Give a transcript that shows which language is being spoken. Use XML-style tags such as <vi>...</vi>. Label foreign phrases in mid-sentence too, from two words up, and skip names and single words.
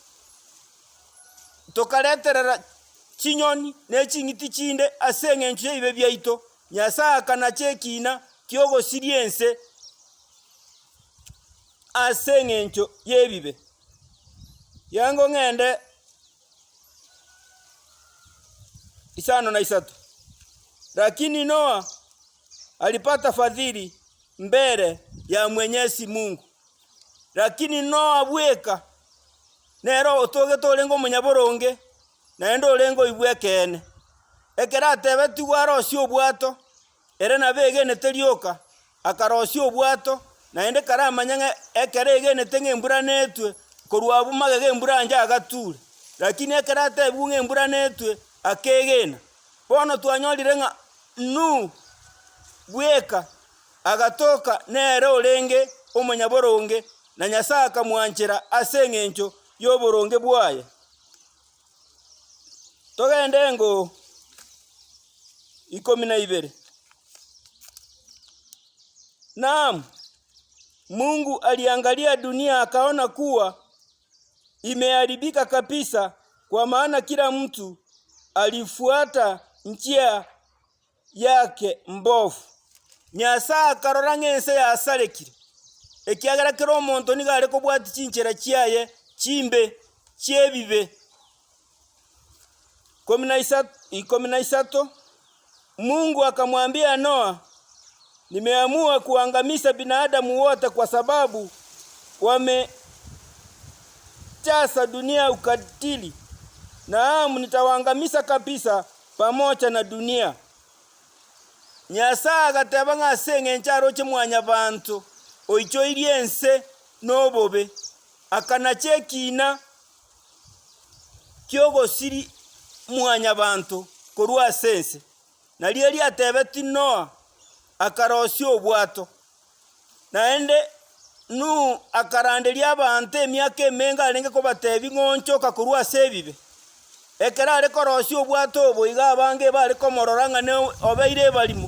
<guz>tokareterera chinyoni nechingiti chinde asengenche ibe byaito Nyasaye kana chekina kyogo siriense asengencho yebibe yango ngende isano na isatu.</guz> <sw>Lakini Noa alipata fadhili mbele ya Mwenyezi Mungu.</sw> <guz>Lakini Noa bweka nero otoge tolengo munyaboronge naendo olengo ibwekene ekera tebe tigwarosi obwato ere nabegene terioka akarosi obwato naende karamanyanga ekere egene tengembura netwe korwa bumage gembura nja agature. Lakini ekera tebe bungembura netwe akegena bono twanyolire nga bweka agatoka nere olenge omunyaboronge na Nyasaye akamwanchira asengencho yoboronge bwaye. Togende ngo 12.</guz> <sw>Naam, Mungu aliangalia dunia akaona kuwa imeharibika kabisa, kwa maana kila mtu alifuata njia yake mbovu.</sw> <guz>Nyasaye akarora ng'ense yasarekire ekiagera kero omonto nigare kobwati chinchera chiaye chimbe chebibe. 13.</guz> <sw>Mungu akamwambia Noa, nimeamua kuangamiza binadamu wote kwa sababu wamejaza dunia ukatili. Naam, nitawaangamiza kabisa pamoja na dunia.</sw> <guz>Nyasaye agateba ng'asengencha aroche mwanya bantu oicho iriense nobobe akanachekina kyogo siri mwanya bantu korwa sense naliye liatebe ti Noa akarosi obwato naende akaranderia abantu emyaka emenga arenge kobatebi ng'onchoka korwa sebibe ekera are korosi obwato obo iga abange bare komorora ng'ane obeire barimo.</guz>